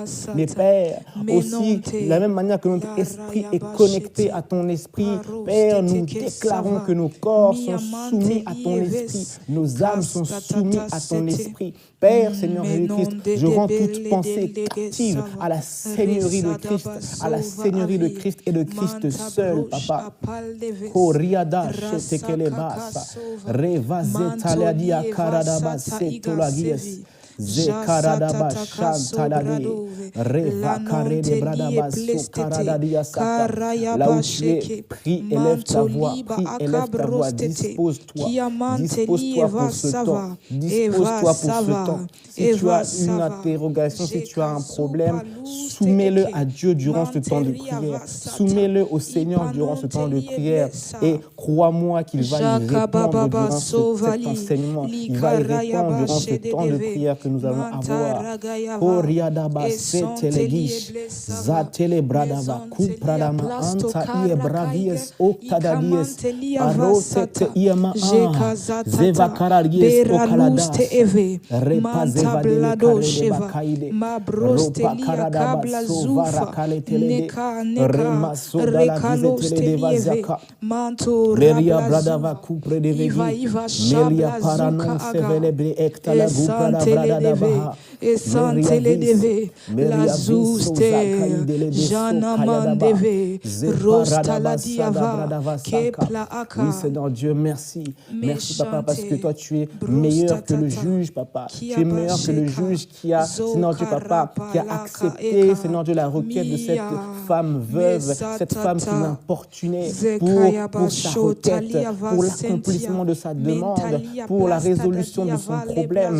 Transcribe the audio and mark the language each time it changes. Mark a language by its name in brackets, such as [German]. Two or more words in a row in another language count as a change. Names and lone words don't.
[French] Mais Père, aussi, de la même manière que notre esprit est connecté à ton esprit, Père, nous déclarons que nos corps sont soumis à ton esprit. Nos âmes sont soumises à ton esprit. Père, Seigneur Jésus-Christ, je rends toute pensée captive à la Seigneurie de Christ, à la Seigneurie de Christ et de Christ seul, Papa. Koriada shetekelebasa, revazetaladia karadabase tolagies. Zekaradaba Chantalade, Reva Karede Bradaba Sokaradadia Sata. Là où tu es, prie, élève ta voix, prie, élève ta voix, dispose-toi pour ce temps, dispose-toi pour ce temps. Si tu as une interrogation, si tu as un problème, soumets-le à Dieu durant ce temps de prière, soumets-le au Seigneur durant ce temps de prière et crois-moi qu'il va y répondre durant cet enseignement, il va y répondre durant ce temps de prière que nous allons avoir. Koriadaba setelegish, zatele bradava, kupradama anta ie bravies oktadadies, arotete iema zeva karadies okaladas, repa zevadele karede bakaide, ropa karadaba sovara kaletelede, rema sodala vizetele devazaka, meria bradava kupre devevi, meria paranon sevelebre ektala guprada bradada baha, Esanteledeve, Lazuste, Janamandeve, Rostaladiava, Kepla Aka. Oui, Seigneur Dieu, merci. Merci, Papa, parce que toi, tu es meilleur que le juge, Papa. Tu es meilleur que le juge qui a, Seigneur Dieu, Papa, qui a accepté, Seigneur Dieu, la requête de cette femme veuve, cette femme qui l'importunait pour sa requête, pour l'accomplissement de sa demande, pour la résolution de son problème.